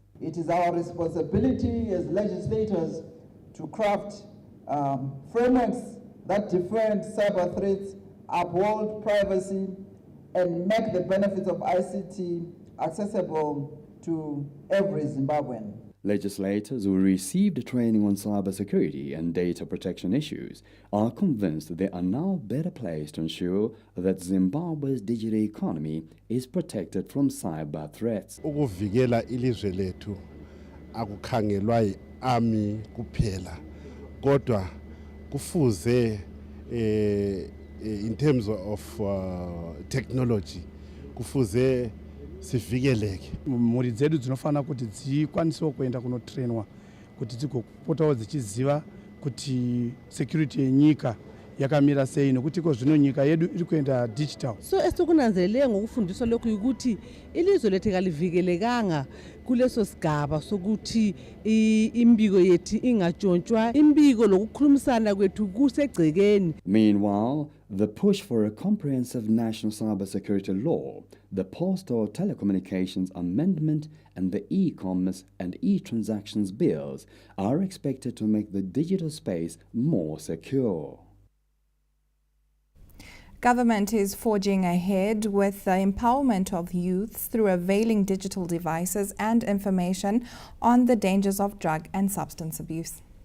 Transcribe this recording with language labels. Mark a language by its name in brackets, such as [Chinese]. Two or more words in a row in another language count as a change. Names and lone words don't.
[English] It is our responsibility as legislators to craft frameworks that defend cyber threats, uphold privacy, and make the benefits of ICT accessible to every Zimbabwean. Legislators who received training on cybersecurity and data protection issues are convinced they are now better placed to ensure that Zimbabwe's digital economy is protected from cyber threats. [North Ndebele] Ukuvikela ilizwe lethu akukhangelwa yi-army kuphela, kodwa kufuze [English] in terms of technology [North Ndebele] kufuze sivikeleke. [Shona] Mhuri dzedu dzinofana kuti dzikwanisewo kuenda kunotrainwa kuti dzigopotawo dzichiziva kuti security yenyika yakamira sei, nokuti zvino nyika yedu iri kuenda digital. [North Ndebele] So esikunanzelele ngokufundiswa lokhu ukuthi ilizwe lethu kalivikelekanga kuleso sigaba sokuthi imbiko yethu ingatshontshwa, imbiko lokukhulumisana kwethu kusegcekeni. [English] Meanwhile, the push for a comprehensive national cybersecurity law, the Postal Telecommunications Amendment, and the e-commerce and e-transactions bills are expected to make the digital space more secure. Government is forging ahead with the empowerment of youths through availing digital devices and information on the dangers of drug and substance abuse.